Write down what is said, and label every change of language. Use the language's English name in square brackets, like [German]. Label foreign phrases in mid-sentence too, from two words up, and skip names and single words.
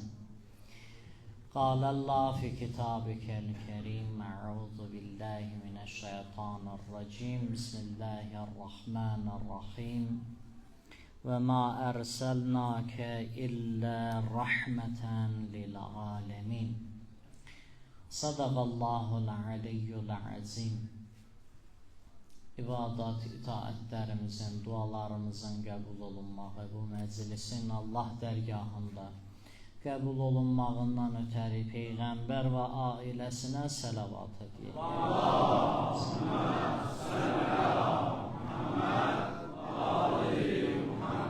[Arabic] قال الله في كتابك الكريم أعوذ بالله من الشيطان الرجيم. بسم الله الرحمن الرحيم. وما أرسلناك إلا رحمة للعالمين. صدق الله العلي العظيم. [Azerbaijani] İbadat, itaətlərimizin, dualarımızın qəbul olunmağı, bu məclisin Allah dərgahında qəbul olunmağından ötəri Peyğəmbər və ailəsinə səlavat edək. [Arabic] اللهم صل على محمد وآل محمد.